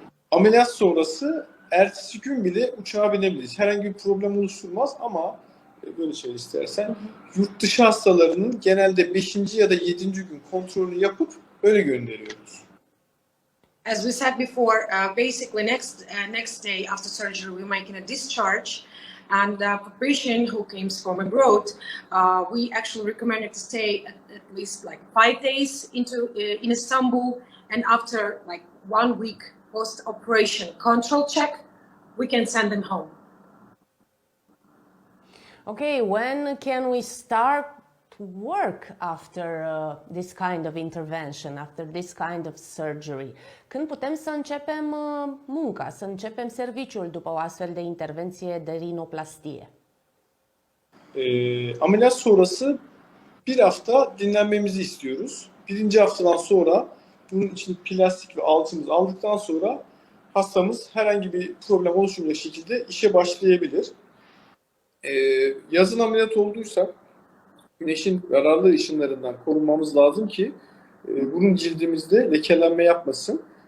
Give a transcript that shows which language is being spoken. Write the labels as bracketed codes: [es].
[tr] Ameliyat sonrası ertesi gün bile uçağa binebiliriz. Herhangi bir problem oluşturmaz ama böyle şey istersen yurt dışı hastalarının genelde 5. ya da 7. gün kontrolünü yapıp öyle gönderiyoruz. [en] As we said before, basically next day after surgery we making a discharge, and for patient who comes from abroad, we actually recommend it to stay at least like 5 days in Istanbul, and after like 1 week post-operation control check, we can send them home. Okay, when can we start work after this kind of intervention, after this kind of surgery? [ro] Când putem să începem munca, să începem serviciul după o astfel de intervenție de rinoplastie? [tr] Ameliyat sonrası 1 hafta dinlenmemizi istiyoruz. 1. haftadan sonra bunun için plastik ve alçımızı aldıktan sonra hastamız herhangi bir problem oluşmayacak şekilde işe başlayabilir. Yazın ameliyat olduysak güneşin zararlı ışınlarından korunmamız lazım ki burun cildimizde lekelenme yapmasın.